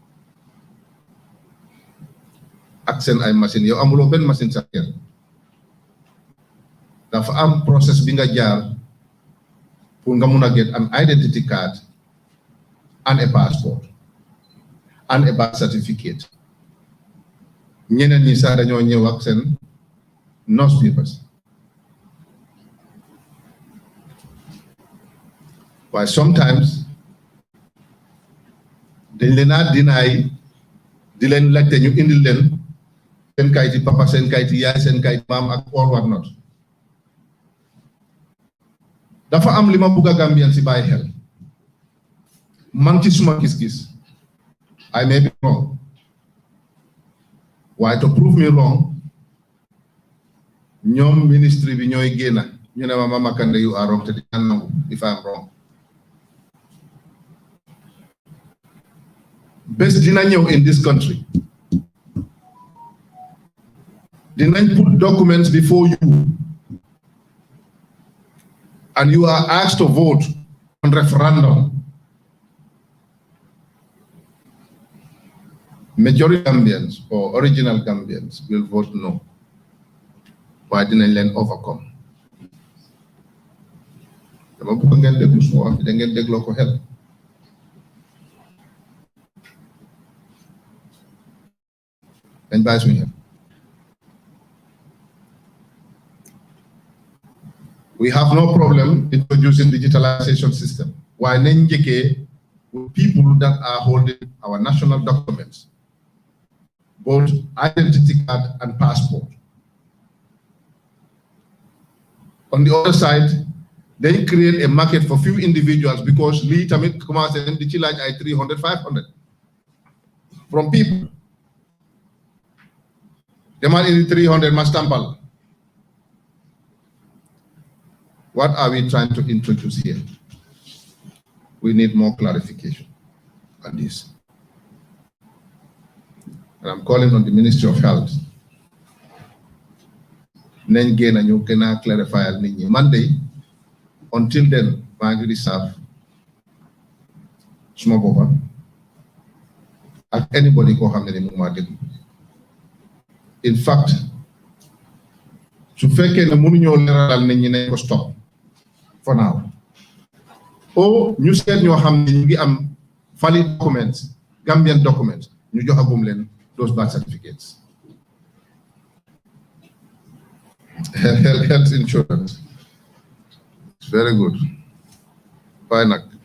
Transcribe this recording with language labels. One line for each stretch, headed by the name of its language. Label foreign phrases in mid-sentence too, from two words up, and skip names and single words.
Wolof: Accent ay machine yow amuloo benn machine sa kër dafa am process bi nga jaar pour nga mun a
English: get an identity card and a passport and a birth certificate.
Wolof: Ñeneen ñi sax dañoo ñëw ak seen nurse papers. Why sometimes dañ leen a deny di leen laajte ñu indil leen seen kayiti papa, seen kayiti yaay, seen kayiti maam ak
English: all what not.
Wolof: Dafa am li ma bugg a Gambian si bàyyi xel man ci suma gis-gis
English: I may be wrong
Wolof: waaye
English: to prove me wrong
Wolof: ñoom ministry bi ñooy génna ñu ne ma Mama Kandeh
English: you are wrong
Wolof: te di nangu
English: if I'm wrong.
Wolof: Bés dina ñëw
English: in this country dinañ put documents before you and you are asked to vote on referendum. Majority Gambians or original Gambians will vote no. Why didn't they overcome?
Wolof: Dama bëgg ngeen déglu suma wax da ngeen dégloo ko xel. Dañ bàyyi suñu xel.
English: We have no problem introducing digitalization system. Why
Wolof: nañ njëkkee
English: with people that are holding our national documents, both identity card and passport. On the other side, They create a market for few individuals because
Wolof: lii tamit commencé nañ di ci laaj ay
English: 300 500 from people.
Wolof: Demal indi 300 ma stampal.
English: What are we trying to introduce here? We need more clarification on this. And I'm calling on the Ministry of Health.
Wolof: Nañ génn ñu gën a clarify nit ñi.
English: Monday, until then,
Wolof: maa ngi reserve suma boppa ak anybody koo xam ne ni mu maa déglu.
English: In fact,
Wolof: su fekkee ne mënuñoo leeralal nit ñi nañ ko stop
English: for now.
Wolof: O ñu seet ñoo xam ne ñu ngi am
English: valid documents, Gambian documents,
Wolof: ñu joxagum leen
English: those birth certificates. Health insurance. It's very good. Why not?